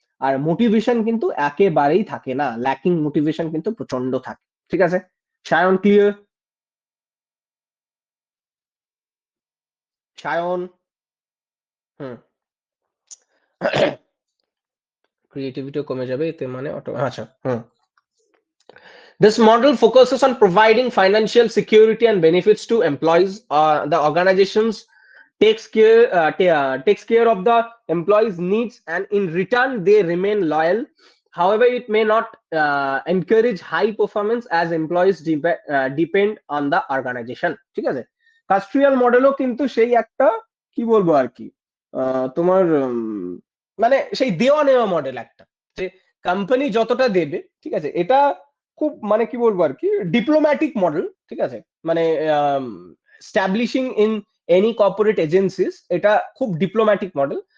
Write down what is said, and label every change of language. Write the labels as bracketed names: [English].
[Bangla] আর motivation কিন্তু একেবারেই থাকে না, ল্যাকিং মোটিভেশন কিন্তু প্রচন্ড থাকে, ঠিক আছে। সায়ন ক্লিয়ার? সায়ন? হুম। ক্রিয়েটিভিটিও কমে যাবে এতে, মানে অটো, আচ্ছা, হুম। [English] This model focuses on providing financial security and benefits to employees. The organizations takes care of the employees' needs, and in return, they remain loyal. However, it may not encourage high performance as employees depend on the organization. [Bangla] ঠিক আছে, কাস্ট্রিয়াল মডেলও কিন্তু সেই একটা, কি বলবো আর কি, তোমার মানে সেই দেওয়া নেওয়া মডেল একটা, যে কোম্পানি যতটা দেবে, ঠিক আছে। এটা খুব মানে কি বলবো আর কি, ডিপ্লোম্যাটিক মডেল, ঠিক আছে। মানে [English] establishing in any corporate agencies, [Bangla] এটা খুব ডিপ্লোম্যাটিক মডেল।